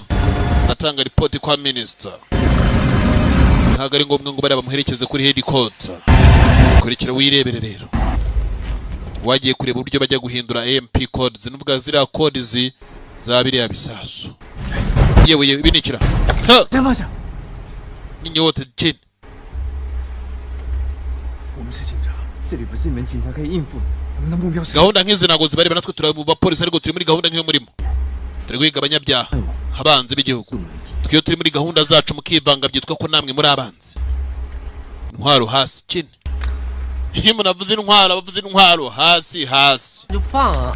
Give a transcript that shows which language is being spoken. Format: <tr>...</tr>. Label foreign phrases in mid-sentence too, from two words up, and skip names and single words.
<rw>Natanga report kwa minister. Ntago ari ngombwa ngo bari bamuherekeze kuri headquarter. Kurikira wirebere rero. Wagiye kureba uburyo bajya guhindura</rw> <en>MP codes</en> <rw>nuvuga zira codes za biriya bisasu. Yewe binikira. Ninyote chin.</rw> <zh>我们是警察，这里不是你们警察可以应付的。我们的目标是</zh> <rw>Gahunda nk'izi nago zibari banatwe turabuba police ariko turi muri gahunda nk'iyo murimo. Turi kwiga abanyabyaha abanzi b'igihugu. Twiyo turi muri gahunda zacu mukivanga byitwa ko namwe muri abanzi. Intwaro hasi chin. Himo navuze intwaro abavuze intwaro hasi.</rw> <zh>就放啊！</zh>